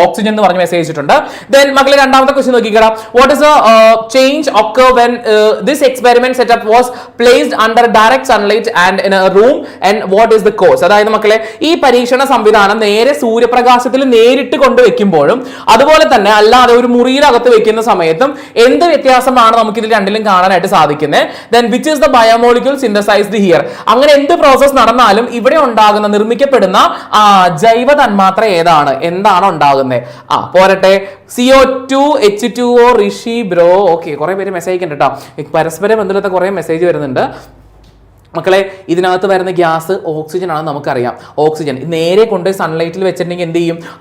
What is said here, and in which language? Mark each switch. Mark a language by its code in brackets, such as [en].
[ml] Oxygen എന്ന് പറഞ്ഞ് message ചെയ്തിട്ടുണ്ട്. ദെൻ മക്കളെ രണ്ടാമത്തെ question നോക്കിക്കടാ. [en] What is change occur when this experiment setup was placed under direct sunlight and in a room and what is the cause? [ml] അതായത് മക്കളെ ഈ പരീക്ഷണ സംവിധാനം നേരെ സൂര്യപ്രകാശത്തിൽ നേരിട്ട് കൊണ്ടുവെക്കുമ്പോഴും അതുപോലെ തന്നെ അല്ലാതെ ഒരു മുറിയിലകത്ത് വെക്കുന്ന സമയത്തും എന്ത് വ്യത്യാസമാണ് നമുക്ക് ഇതിൽ രണ്ടിലും കാണാനായിട്ട് സാധിക്കുന്നത്? [en] Then which is the biomolecule synthesized here? [ml] അങ്ങനെ എന്ത് പ്രോസസ് നടന്നാലും ഇവിടെ നിർമ്മിക്കപ്പെടുന്ന ജൈവ തന്മാത്ര ഏതാണ്? എന്താണ് ഉണ്ടാകുന്നത്? പോരട്ടെ. CO2 H2O ഋഷി ബ്രോ. ഓക്കെ കുറെ പേര് മെസ്സേജ് അയക്കുന്നുണ്ട് കേട്ടോ. പരസ്പര ബന്ധമില്ലാത്ത കുറെ മെസ്സേജ് വരുന്നുണ്ട് മക്കളെ. ഇതിനകത്ത് വരുന്ന ഗ്യാസ് ഓക്സിജൻ ആണെന്ന് നമുക്കറിയാം. ഓക്സിജൻ നേരെ കൊണ്ട് സൺലൈറ്റിൽ വെച്ചിട്ടുണ്ടെങ്കിൽ എന്ത് ചെയ്യും?